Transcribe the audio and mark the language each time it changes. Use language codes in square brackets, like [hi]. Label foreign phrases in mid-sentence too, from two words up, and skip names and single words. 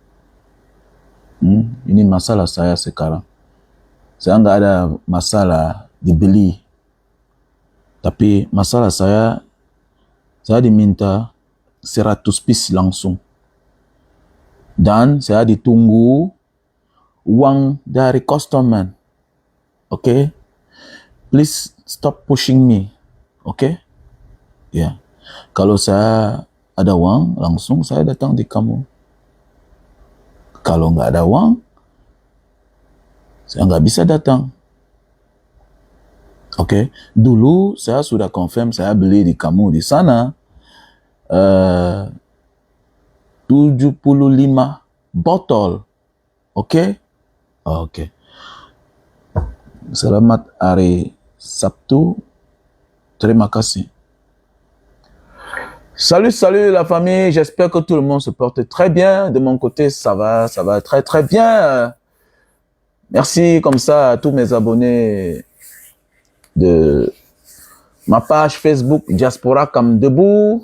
[id] Ini masalah saya sekarang. Saya nggak ada masalah dibeli. Tapi masalah saya diminta 100 piece langsung. Dan saya ditunggu uang dari customer. [en] Okay? Please stop pushing me. [id] Okay? Ya. Kalau saya ada uang, langsung saya datang di kamu. Kalau nggak ada uang, saya nggak bisa datang. Okay? Dulu saya sudah confirm saya beli di kamu di sana 75 botol. Okay? Okay. Selamat hari Sabtu. Terima kasih. [fr] Salut la famille, j'espère que tout le monde se porte très bien. De mon côté, ça va très très bien. Merci comme ça à tous mes abonnés de ma page Facebook Diaspora Comme Debout.